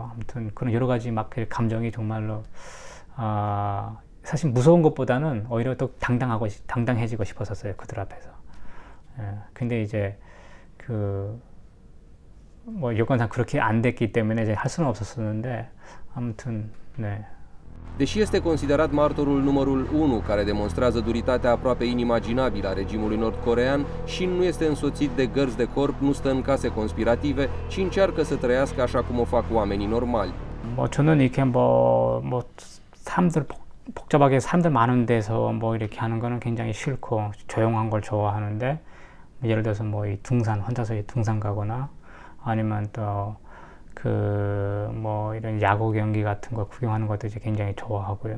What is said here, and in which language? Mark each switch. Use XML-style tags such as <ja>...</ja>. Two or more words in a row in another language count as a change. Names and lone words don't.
<ko>아무튼 그런 여러 가지 감정이 정말로, 사실 무서운 것보다는 오히려 더 당당해지고 싶었었어요, 그들 앞에서. 근데 이제 여건상 그렇게 안 됐기 때문에 이제 할 수는 없었었는데, 아무튼 네.</ko> <ro>Deși este considerat martorul numărul 1 care demonstrează duritatea aproape inimaginabilă a regimului nord-coreean, Shin nu este însoțit de gărzi de corp, nu stă în case conspirative, ci încearcă să trăiască așa cum o fac oamenii normali.</ro> <ko>저는 이렇게 사람들 복잡하게 사람들 많은 데서 이렇게 하는 거는 굉장히 싫고, 조용한 걸 좋아하는데, 예를 들어서 이 등산, 혼자서 등산 가거나, 아니면 또 이런 야구 경기 같은 거 구경하는 것도 이제 굉장히 좋아하고요.</ko>